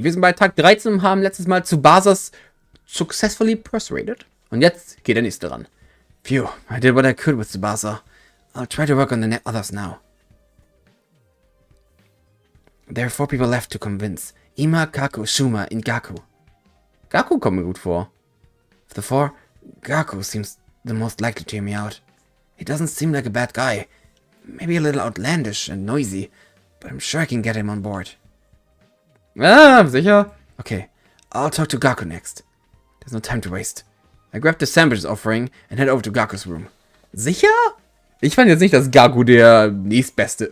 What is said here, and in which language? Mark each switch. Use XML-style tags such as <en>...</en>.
<de>Wir sind bei Tag 13 und haben letztes Mal zu Basis</de> <en>successfully persuaded.</en> <de>Und jetzt geht der nächste ran.</de> <en>Phew, I did what I could with Tsubasa. I'll try to work on the others now. There are 4 people left to convince. Ima, Kaku, Shuma, and Gaku. Gaku</en> <de>kommt mir gut vor.</de> <en>Of the 4, Gaku seems the most likely to hear me out. He doesn't seem like a bad guy. Maybe a little outlandish and noisy, but I'm sure I can get him on board.</en> <de>Ah, sicher?</de> <en>Okay, I'll talk to Gaku next. There's no time to waste. I grab the sandwiches offering and head over to Gaku's room.</en> <de>Sicher? Ich fand jetzt nicht, dass Gaku der nächstbeste...</de>